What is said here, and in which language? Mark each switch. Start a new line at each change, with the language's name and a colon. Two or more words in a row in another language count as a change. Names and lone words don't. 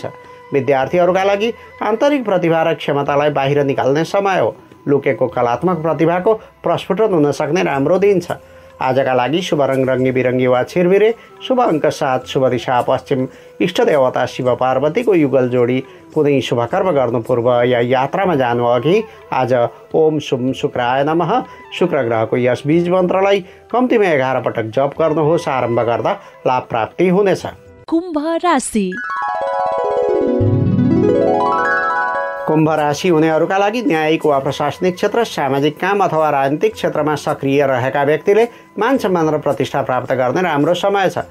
Nepali: विद्यार्थीहरूका लागि आन्तरिक प्रतिभा र क्षमतालाई बाहिर निकाल्ने समय हो। लुकेको कलात्मक प्रतिभाको प्रस्फुटन हुन सक्ने राम्रो दिन छ। आजका लागि शुभ रङ रङ्गी बिरङ्गी वा छिरबिरे, शुभ अङ्क 7, शुभ दिशा पश्चिम, इष्ट देवता शिव पार्वतीको युगल जोडी। कुनै शुभ कर्म गर्नु पूर्व या यात्रामा जानु अघि आज
Sanskrit: ओम शुभ शुक्राय नमः
Nepali: शुक्र ग्रहको यस बीज मन्त्रलाई कम्तीमा 11 पटक जप गर्नुहोस्। आरम्भ गर्दा लाभ प्राप्ति हुनेछ। कुम्भ राशि। कुम्भ राशि हुनेहरूका लागि न्यायिक वा प्रशासनिक क्षेत्र, सामाजिक काम अथवा राजनीतिक क्षेत्रमा सक्रिय रहेका व्यक्तिले मान सम्मान र प्रतिष्ठा प्राप्त गर्ने राम्रो समय छ।